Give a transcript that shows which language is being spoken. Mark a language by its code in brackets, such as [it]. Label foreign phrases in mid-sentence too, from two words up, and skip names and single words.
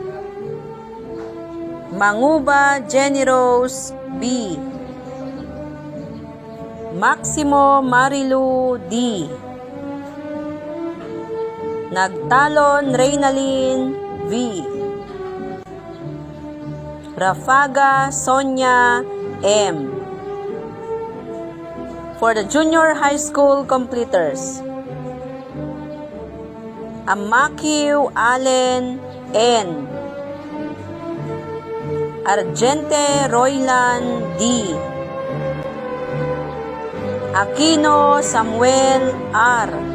[en] Manguba Jenny Rose B. Maximo Marilu D. Nagtalon Reynalyn V. Rafaga Sonia M. For the junior high school completers, Amakiw Allen N. Argente Roylan D. Aquino Samuel R.